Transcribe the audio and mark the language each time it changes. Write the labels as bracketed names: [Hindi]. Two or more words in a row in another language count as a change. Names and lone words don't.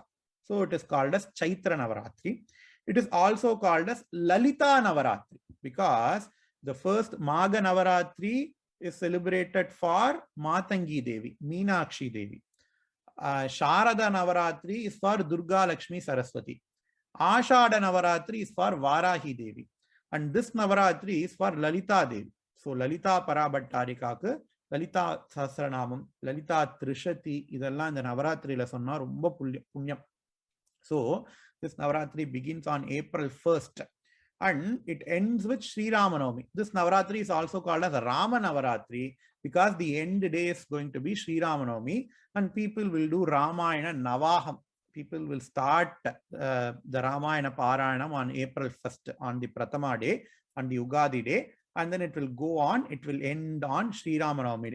[English] So it is called as Chaitra Navaratri. It is also called as Lalita Navaratri because the first Magha Navaratri is celebrated for Matangi Devi, Meenakshi Devi. Sharada Navaratri is for Durga Lakshmi Saraswati. Ashada Navaratri is for Varahi Devi. And this Navaratri is for Lalita Devi. So Lalita Parabhattarikaku, Lalita Sahasranamam, Lalita Trishati, [Tamil] இதெல்லாம் இந்த நவராத்திரியில சொன்னா ரொம்ப புண்ணியம். [English] So this Navaratri begins on April 1st and it ends with Sri Ramanavami. This Navaratri is also called as Rama Navaratri because the end day is going to be Sri Ramanavami and people will do Ramayana Navaham. People will start the Ramayana Parayanam on April 1st on the Prathama day, on the Ugadi day, and then it will go on, it will end on Sri Ramanavami day.